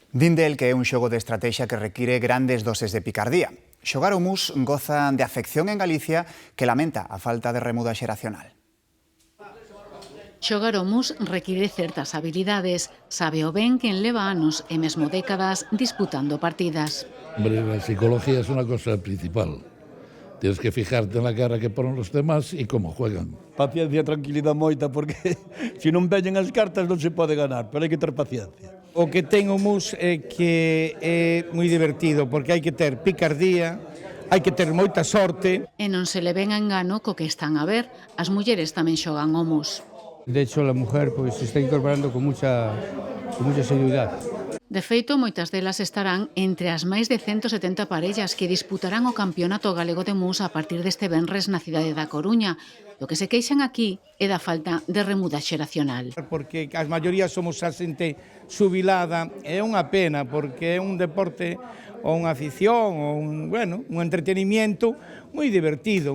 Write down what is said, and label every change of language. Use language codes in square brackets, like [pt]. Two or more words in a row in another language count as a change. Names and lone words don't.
[gl] Din del que é un xogo de estratexia que require grandes doses de picardía. Xogar ao mus goza de afección en Galicia que lamenta a falta de remuda xeracional. Xogar ao mus require certas habilidades. Sabe o ben quen leva anos e mesmo décadas disputando partidas. [es] Hombre, la psicología es una cosa principal. Tienes que fijarte en la cara que ponen los demás y cómo juegan. [gl] Paciencia e tranquilidade moita, porque se non veñen as cartas non se pode ganar, pero hai que ter paciencia. O que ten o mus é que é moi divertido, porque hai que ter picardía, hai que ter moita sorte. E non se le ven a engano co que están a ver. As mulleres tamén xogan ao mus. [es] De hecho, la mujer pues, se está incorporando con mucha seguridad. [gl] De feito, moitas delas estarán entre as máis de 170 parellas que disputarán o Campeonato Galego de Mus a partir deste venres na cidade da Coruña. O que se queixan aquí é da falta de remuda xeracional. Porque as maiorías somos a xente xubilada, é unha pena, porque é un deporte ou unha afición ou un entretenimiento moi divertido.